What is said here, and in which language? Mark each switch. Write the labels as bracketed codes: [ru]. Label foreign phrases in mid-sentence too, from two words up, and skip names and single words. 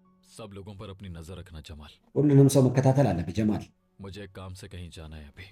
[hi] सब लोगों पर अपनी नजर रखना जमाल। [am] ሁሉንም ሰው መከታተል አለብህ ጀማል። [hi] मुझे एक काम से कहीं जाना है अभी।